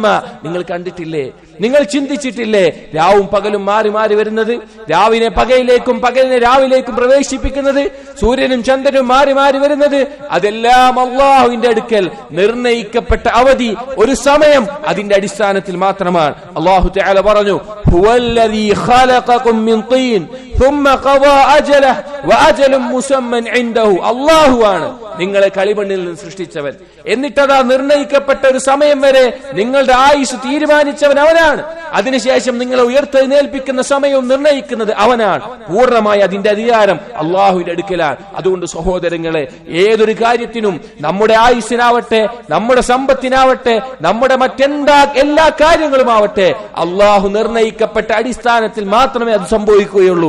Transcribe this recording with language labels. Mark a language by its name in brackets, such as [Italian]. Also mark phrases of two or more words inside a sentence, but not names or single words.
[Malayalam] നിങ്ങൾ കണ്ടിട്ടില്ലേ, നിങ്ങൾ ചിന്തിച്ചിട്ടില്ലേ, രാവും പകലും മാറി മാറി വരുന്നത്, രാവിനെ പകലിലേക്കും പകലിനെ രാവിലേക്കും പ്രവേശിപ്പിക്കുന്നത്, സൂര്യനും ചന്ദ്രനും മാറി മാറി വരുന്നത്, അതെല്ലാം അള്ളാഹുവിന്റെ അടുക്കൽ നിർണയിക്കപ്പെട്ട അവധി, ഒരു സമയം, അതിന്റെ അടിസ്ഥാനത്തിൽ മാത്രമാണ്. [Arabic] الله تعالى പറഞ്ഞു, هو الذي خلقكم من طين ثم قضى أجله وأجل مسمى عنده. [Malayalam] അല്ലാഹുവാണ് നിങ്ങളെ കളിമണ്ണിൽ നിന്ന് സൃഷ്ടിച്ചവൻ. എന്നിട്ടതാ നിർണയിക്കപ്പെട്ട ഒരു സമയം വരെ നിങ്ങളുടെ ആയുസ് തീരുമാനിച്ചവൻ അവനാണ്. അതിനുശേഷം നിങ്ങളെ ഉയർത്തെഴുന്നേൽപ്പിക്കുന്ന സമയവും നിർണയിക്കുന്നത് അവനാണ്. പൂർണ്ണമായി അതിന്റെ അധികാരം അള്ളാഹുവിന്റെ അടുക്കലാണ്. അതുകൊണ്ട് സഹോദരങ്ങളെ, ഏതൊരു കാര്യത്തിനും, നമ്മുടെ ആയുസ്സിനാവട്ടെ, നമ്മുടെ സമ്പത്തിനാവട്ടെ, നമ്മുടെ എല്ലാ കാര്യങ്ങളുമാവട്ടെ, അള്ളാഹു നിർണയിക്കപ്പെട്ട അടിസ്ഥാനത്തിൽ മാത്രമേ അത് സംഭവിക്കുകയുള്ളൂ.